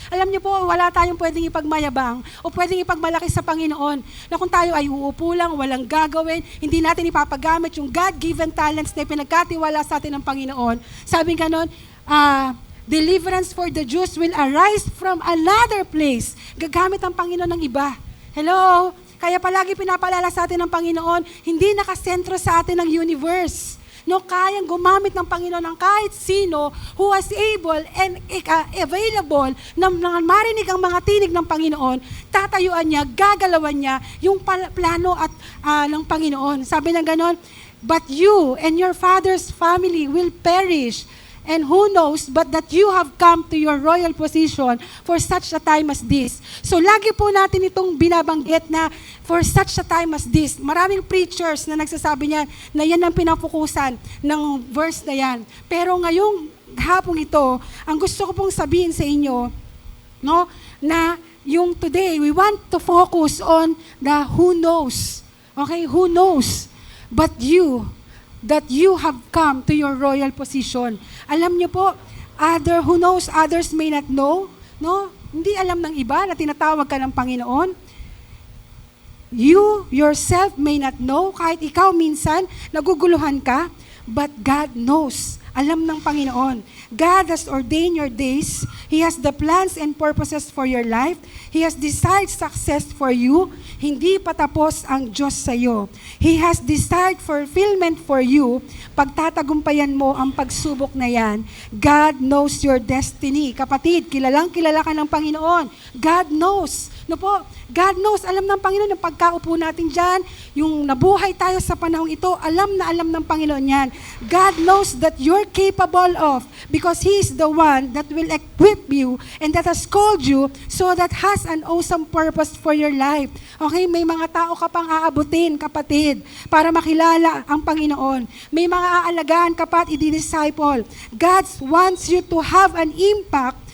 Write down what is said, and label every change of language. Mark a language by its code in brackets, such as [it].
[tl] Alam niyo po, wala tayong pwedeng ipagmayabang o pwedeng ipagmalaki sa Panginoon na kung tayo ay uupo lang, walang gagawin, hindi natin ipapagamit yung God-given talents na pinagkatiwala sa atin ng Panginoon. Sabi ganon, [en] deliverance for the Jews will arise from another place. [tl] Gagamit ang Panginoon ng iba. Hello? Kaya palagi pinapalala sa atin ng Panginoon, hindi nakasentro sa atin ng universe. No, kayang gumamit ng Panginoon ng kahit sino [en] who was able and available [tl] na marinig ang mga tinig ng Panginoon, tatayuan niya, gagalawan niya yung plano at ng Panginoon. Sabi na ganon, [en] but you and your father's family will perish. And who knows but that you have come to your royal position for such a time as this. [tl] So lagi po natin itong binabanggit na [en] for such a time as this. [tl] Maraming preachers na nagsasabi niyan na yan ang pinafokusan ng verse na yan. Pero ngayong hapong ito, ang gusto ko pong sabihin sa inyo, no, na yung [en] today, we want to focus on the who knows. Okay, who knows but you, that you have come to your royal position. [tl] Alam niyo po, [en] who knows, others may not know, no? [tl] Hindi alam ng iba na tinatawag ka ng Panginoon. [en] You yourself may not know, [tl] kahit ikaw minsan naguguluhan ka, [en] but God knows. [tl] alam ng Panginoon. [en] God has ordained your days. He has the plans and purposes for your life. He has desired success for you. [tl] Hindi pa tapos ang Diyos sa iyo. [en] He has desired fulfillment for you. [tl] Pagtatagumpayan mo ang pagsubok na yan, [en] God knows your destiny. [tl] Kapatid, kilalang kilala ka ng Panginoon. [en] God knows. [tl] No po, [en] God knows, [tl] alam ng Panginoon yung pagkaupo natin dyan, yung nabuhay tayo sa panahong ito, alam na alam ng Panginoon yan. [en] God knows that you're capable of, because He is the one that will equip you and that has called you so that has an awesome purpose for your life. [tl] Okay, may mga tao ka pang aabutin, kapatid, para makilala ang Panginoon. May mga aalagaan ka pa at i-disciple. [en] God wants you to have an impact.